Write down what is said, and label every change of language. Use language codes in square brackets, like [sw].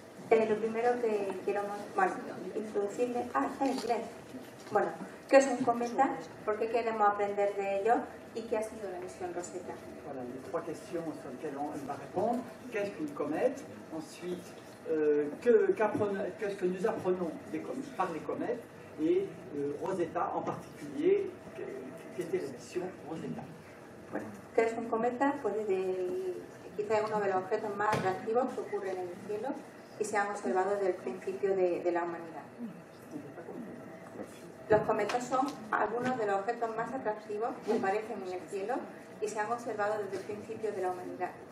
[es] Lo primero que quiero introducirle, está en inglés. Bueno, ¿qué es un cometa? ¿Por qué queremos aprender de ello? ¿Y qué ha sido la misión Rosetta? [fr] Voilà les trois questions sur lesquelles elle va répondre. Qu'est-ce qu'une comète? Ensuite, qu'est-ce que nous apprenons par les comètes? Et Rosetta en particulier, qu'était la mission Rosetta? [es] Bueno, ¿qué es un cometa? Pues quizá es uno de los objetos más atractivos que ocurren en el cielo y se han observado desde el principio de la humanidad. Los cometas son algunos de los objetos más atractivos que aparecen en el cielo y se han observado desde el principio de la humanidad.